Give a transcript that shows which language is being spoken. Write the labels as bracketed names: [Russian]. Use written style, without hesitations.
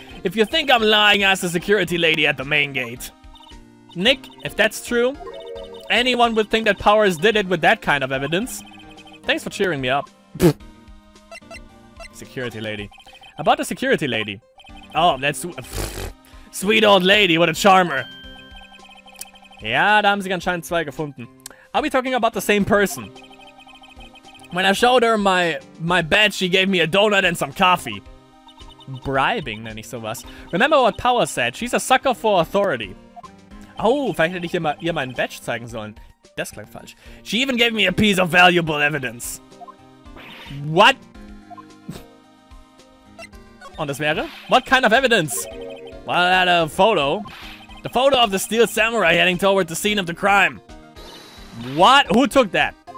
[English] If you think I'm lying, ask the security lady at the main gate. Nick, if that's true, anyone would think that Powers did it with that kind of evidence. Thanks for cheering me up. Security lady. About the security lady. Oh, that's sweet old lady, what a charmer. [German] Ja, da haben sich anscheinend zwei gefunden. [English] Are we talking about the same person? When I showed her my badge, she gave me a donut and some coffee. [German] Bribing, nenne ich sowas. [English] Remember what Power said, she's a sucker for authority. [German] Oh, vielleicht hätte ich ihr meinen Badge zeigen sollen. Das klang falsch. [English] She even gave me a piece of valuable evidence. What? [German] Und das wäre? [English] What kind of evidence? Well, I had a photo. The photo of the steel samurai heading toward the scene of the crime. What? Who took that?